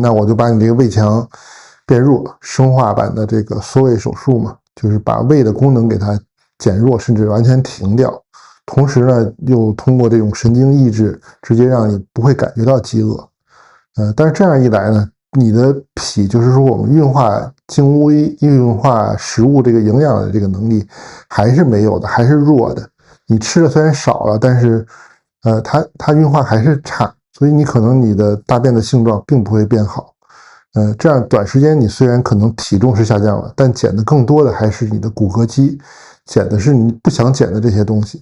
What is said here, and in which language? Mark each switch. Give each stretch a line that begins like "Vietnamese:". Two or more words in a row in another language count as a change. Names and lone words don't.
Chinese: 那我就把你這個胃強變弱，生化版的這個縮胃手術嘛，就是把胃的功能給它減弱，甚至完全停掉。同時呢，又通過這種神經抑制，直接讓你不會感覺到飢餓。但是這樣一來呢，你的脾就是說我們運化精微、運化食物這個營養的這個能力還是沒有的，還是弱的。你吃的雖然少了，但是它運化還是差，所以你可能你的大便的性狀並不會變好。這樣短時間你雖然可能體重是下降了，但減的更多的還是你的骨骼肌，減的是你不想減的這些東西。